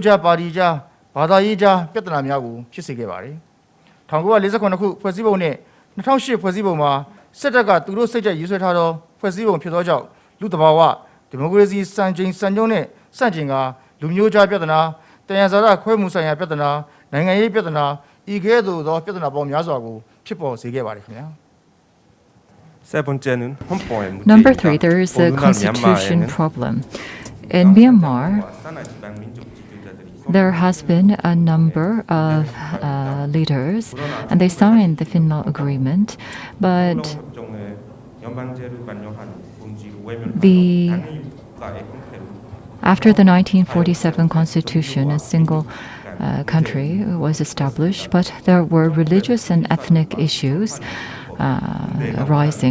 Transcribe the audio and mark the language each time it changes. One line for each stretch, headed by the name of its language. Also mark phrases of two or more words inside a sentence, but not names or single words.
Burmese: ကြားပါတီကြားဘာသာရေးကြားပြဿနာများကိုဖြစ်စေခဲ့ပါတယ်1948ခုဖွဲ့စည်းပုံနဲ့2008ဖွဲ့စည်းပုံမှာစစ်တပ်ကသူတို့စိတ်ကြိုက်ရေးဆွဲထားသောဖွဲ့စည်းပုံဖြစ်သောကြောင့်လူ့တဘာဝဒီမိုကရေစီစံချိန်စံညွှန်းနဲ့စန့်ကျင်ကလူမျိုးကြားပြဿနာတယံဇာတခွဲမှုဆိုင်ရာပြဿနာနိုင်ငံရေးပြဿနာဤကဲ့သို့သောပြဿနာပေါင်းများစွာကိုဖြစ်ပေါ်စေခဲ့ပါတယ်ခင်ဗျာ
Korean: 세 번째는 헌법의 문제.
English: Number 3, there is a constitution problem. In Myanmar, there has been a number of leaders, and they signed the Finlaw Agreement, but after the 1947 Constitution, a single country was established, but there were religious and ethnic issues arising.